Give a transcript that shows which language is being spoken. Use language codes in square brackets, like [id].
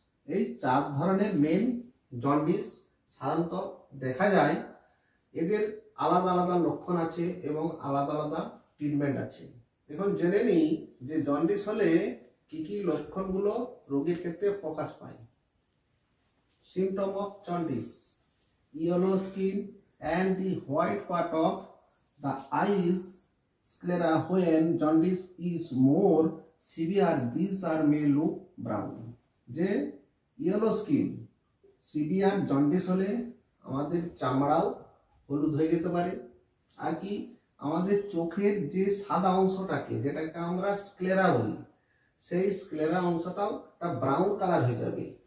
[bn] এই 4 ধরনের main jaundice সাধারণত দেখা যায়। এদের আলাদা আলাদা লক্ষণ আছে এবং আলাদা আলাদা ট্রিটমেন্ট আছে। এখন জেনে নিই যে জন্ডিস হলে কি কি লক্ষণগুলো রোগীর ক্ষেত্রে প্রকাশ পায়। [en] Symptom of jaundice: yellow skin and the white part of the eyes, sclera. When jaundice is more severe, these are may look brown. [bn] যে [en] yellow skin, [bn] সিভিয়ার জন্ডিস হলে আমাদের চামড়াও হলুদ হয়ে যেতে পারে। আর কি আমাদের চোখের যে সাদা অংশটাকে, যেটাকে আমরা স্ক্লেরা বলি, সেই স্ক্লেরা অংশটাও একটা ব্রাউন কালার হয়ে যাবে।